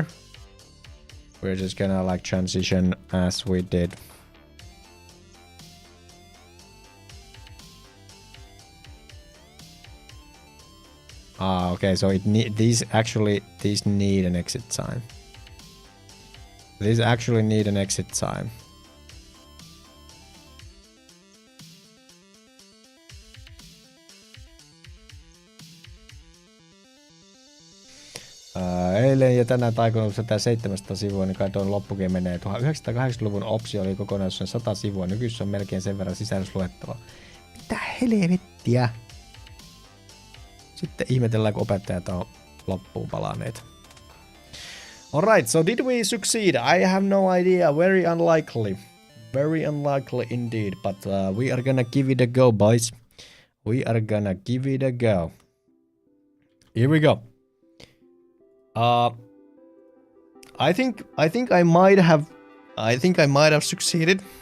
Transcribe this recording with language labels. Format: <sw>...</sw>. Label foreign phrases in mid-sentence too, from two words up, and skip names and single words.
<en>We're just gonna like transition as we did. Okay, so these need an exit time. These actually need an exit time.</en> <fi>Eilen ja tänään taikonut 700 sivua, niin kai tuon loppukin menee. 1980-luvun opsio oli kokonaisuuden 100 sivua, nykyisin on melkein sen verran sisällysluettavaa. Mitä helvettiä? Sitten ihmetellään, kun opettajat on loppuun palaneet.</fi> <en>Alright, so did we succeed? I have no idea. Very unlikely. Very unlikely indeed. But we are gonna give it a go, boys. We are gonna give it a go. Here we go. I think I might have succeeded.</en>